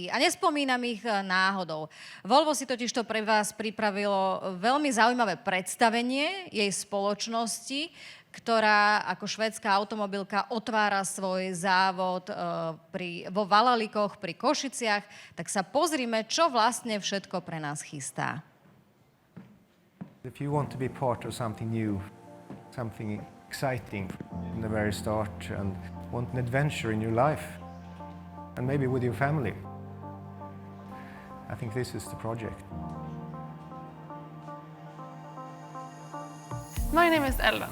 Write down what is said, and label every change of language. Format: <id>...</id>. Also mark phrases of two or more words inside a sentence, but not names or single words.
<sk>A nespomínam ich náhodou. Volvo si totižto pre vás pripravilo veľmi zaujímavé predstavenie jej spoločnosti, ktorá ako švédska automobilka otvára svoj závod vo Valalikoch pri Košiciach. Tak sa pozrime, čo vlastne všetko pre nás chystá.</sk> <en>If you want to be part of something new, something exciting from the very start and want an adventure in your life and maybe with your family, I think this is the project. My name is Elin.</en>